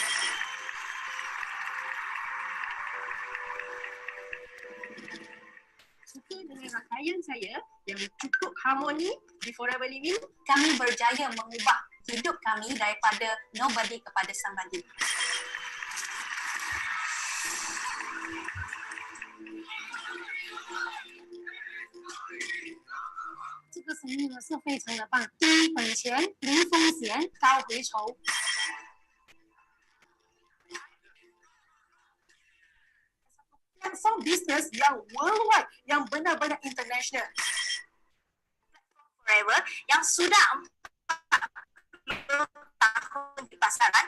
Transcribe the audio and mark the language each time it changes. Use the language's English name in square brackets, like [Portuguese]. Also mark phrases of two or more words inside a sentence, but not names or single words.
[Malay] Suka dengan rangkaian saya yang cukup harmoni di Forever Living. Kami berjaya mengubah hidup kami daripada nobody kepada somebody. [Chinese] Ini 生意呢是非常的棒，低本钱、零风险、高回酬。 [Malay] Platform bisnes yang worldwide, yang benar-benar international. Forever yang sudah 40 tahun di pasaran,